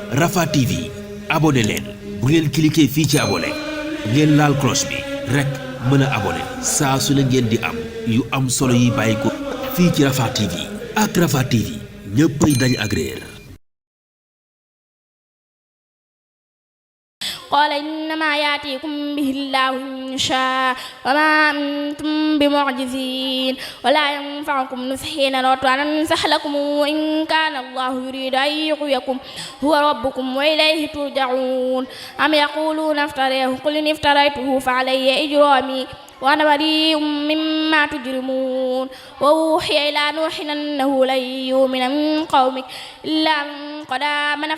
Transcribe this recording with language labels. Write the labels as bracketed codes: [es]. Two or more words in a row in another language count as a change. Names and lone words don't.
[wo] Rafah TV abonné leen bu ngeen cliquer fii ci abonné ngeen laal cloche bi rek mën a abonné saa su ne ngeen di am yu am solo yi bàyyi ko fii ci Rafah TV ak Rafah TV ñëppay dañ ak réer. [ar] قال إنما يأتيكم به الله إن شاء وما أنتم بمعجزين ولا ينفعكم نصحي إن أردت أن أنصح لكم إن كان الله يريد أن يغويكم هو ربكم وإليه ترجعون أم يقولون افتريه قل إن افتريته فعلي إجرامي وأنا بريء مما تجرمون وأوحي إلى نوح أنه لن يؤمن من قومك إلا من قد آمن